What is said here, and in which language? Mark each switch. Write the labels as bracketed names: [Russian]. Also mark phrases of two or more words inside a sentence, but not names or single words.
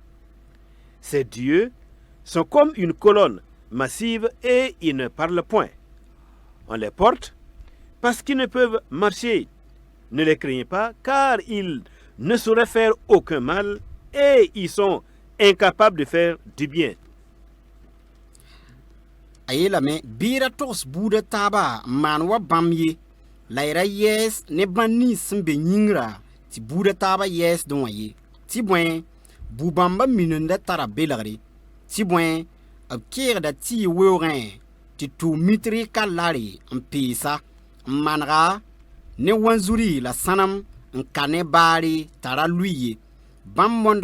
[French] Ces dieux sont comme une colonne massive et ils ne parlent point. On les porte parce qu'ils ne peuvent marcher. Ne les craignez pas, car ils ne sauraient faire aucun mal et ils sont incapables de faire du bien. [Mossi] A yeelame bɩ ra togs buudã taaba n maan wa bãmb ye la y ra yɛɛs ne bãmb nins sẽn be yĩngrã tɩ buudã taaba yɛɛsdẽ wã ye tɩ bõe bu-bãmbã minendã tara belgre tɩ bõe b keegda tɩ yɩ weoogẽ tɩ tʋʋ mitri ka lare n peesa n manega ne wanzuri la sãnem n ka ne baare t'a ra lʋɩ ye bãmb